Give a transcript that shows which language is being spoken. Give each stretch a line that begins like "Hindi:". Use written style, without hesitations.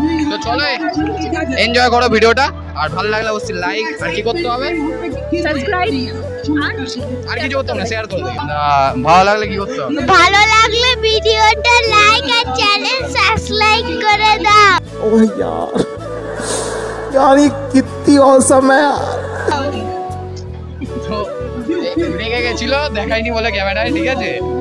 Bangla: তো চলো এনজয় করো ভিডিওটা, আর ভালো লাগলে অবশ্যই লাইক, আর কি করতে হবে? সাবস্ক্রাইব আর কিছু করতে হবে না, শেয়ার করে দিই। ভালো লাগলে কি করতে হবে? ভালো লাগলে ভিডিওটা লাইক আর চ্যানেল সাবস্ক্রাইব করে দাও।
Hindi: ओह यार ये कितनी औसम है यार।
Bangla: তো রেগে গেছিল, দেখাইনি বলে ক্যামেরায়, ঠিক আছে?